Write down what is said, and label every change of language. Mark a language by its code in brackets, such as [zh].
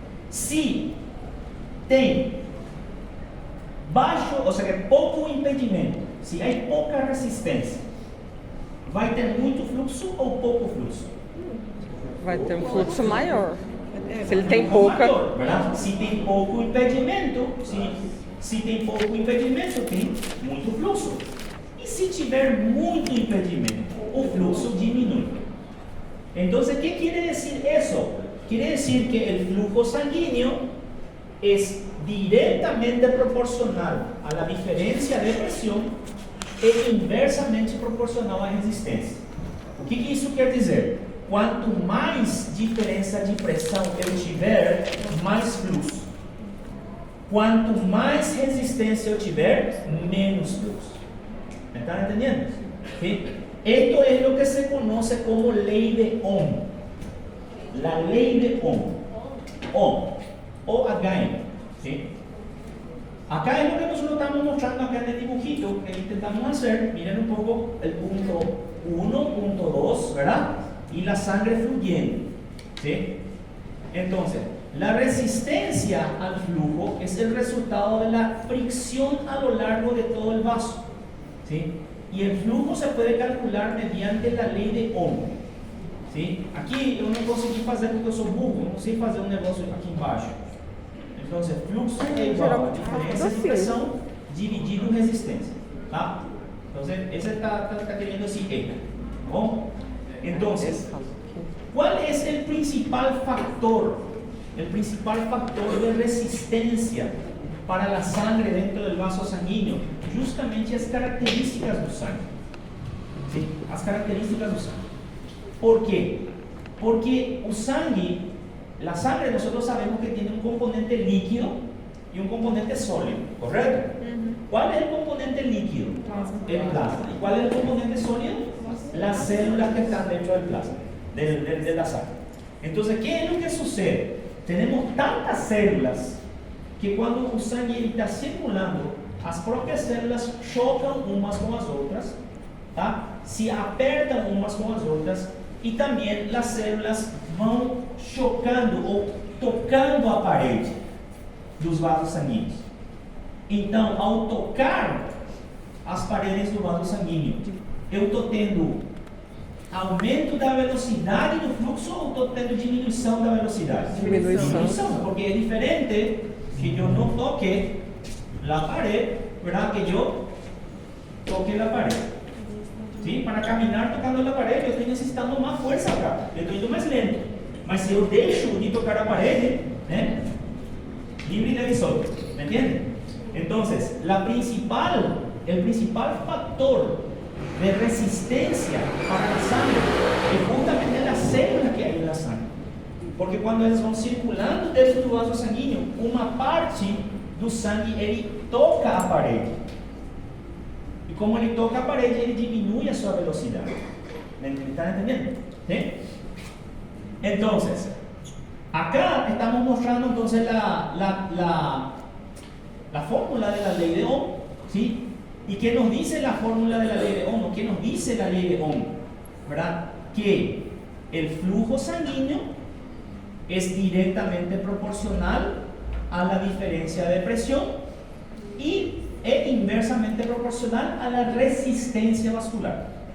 [pt] Se tem baixo, ou seja, pouco impedimento, se há pouca resistência, vai ter muito fluxo ou pouco fluxo? Vai ter um fluxo maior. Se ele tem pouca. Maior, se tem pouco impedimento, se Se tem pouco impedimento, tem muito fluxo. E se tiver muito impedimento, o fluxo diminui. [es] Então, ¿qué quiere decir eso? Quiere decir que el flujo sanguíneo es directamente proporcional a la diferencia de presión e inversamente proporcional [pt] à resistência. O que isso quer dizer? Quanto mais diferença de pressão eu tiver, mais fluxo. Quanto mais resistência eu tiver, menos fluxo. [es] ¿Me están entendiendo? ¿Sí? Esto es lo que se conoce como ley de Ohm. La ley de Ohm. Ohm. O-H-M. ¿Sí? Acá es lo que nosotros estamos mostrando acá en el dibujito que intentamos hacer. Miren un poco el punto 1, punto 2, ¿verdad? Y la sangre fluyendo. ¿Sí? Entonces, la resistencia al flujo es el resultado de la fricción a lo largo de todo el vaso. ¿Sí? Y el flujo se puede calcular mediante la ley de Ohm. ¿Sí? [pt] Aqui eu não consegui fazer porque eu sou burro, eu não sei fazer um negócio aqui embaixo. Então, fluxo é igual a diferença de pressão dividido resistência. Tá? Então, esse está querendo decir E. ¿Bom? [es] Então, ¿cuál es el principal factor? El principal factor de resistencia para la sangre dentro del vaso sanguíneo, justamente [pt] as características do sangue. [es] ¿Sí? [pt] As características do sangue. [es] ¿Por qué? Porque [pt] o sangue, [es] la sangre nosotros sabemos que tiene un componente líquido y un componente sólido, ¿correcto? ¿Cuál es el componente líquido? El plasma. ¿Y cuál es el componente sólido? Las células que están dentro del plasma, de la sangre. Entonces, ¿qué es lo que sucede? Tenemos tantas células que cuando [pt] o sangue está circulando, as próprias células chocam umas com as outras, tá? Se apertam umas com as outras, e também as células vão chocando ou tocando a parede dos vasos sanguíneos. Então, ao tocar as paredes do vaso sanguíneo, eu estou tendo aumento da velocidade do fluxo ou estou tendo diminuição da velocidade? Diminuição, porque é diferente que eu não toque a parede, ¿verdad? Que eu toque a parede. ¿Sí? [es] Para caminar tocando la pared, yo estoy necesitando más fuerza acá, yo estoy más lento. Mas si yo dejo de tocar la pared, libre de visor, ¿me entienden? Entonces, el principal factor de resistencia para la sangre es justamente las células que hay en la sangre. Porque cuando ellas van circulando dentro [pt] do vaso sanguíneo, uma parte do sangue ele toca a parede. E como ele toca a parede, ele diminui a sua velocidade. [es] ¿Me están entendiendo? ¿Sí? Entonces, acá estamos mostrando entonces la fórmula de la ley de Ohm, ¿sí? ¿Y qué nos dice la fórmula de la ley de Ohm? ¿O qué nos dice la ley de Ohm? ¿Verdad? Que el flujo sanguíneo es directamente proporcional a la diferencia de presión y es inversamente proporcional a la resistencia vascular.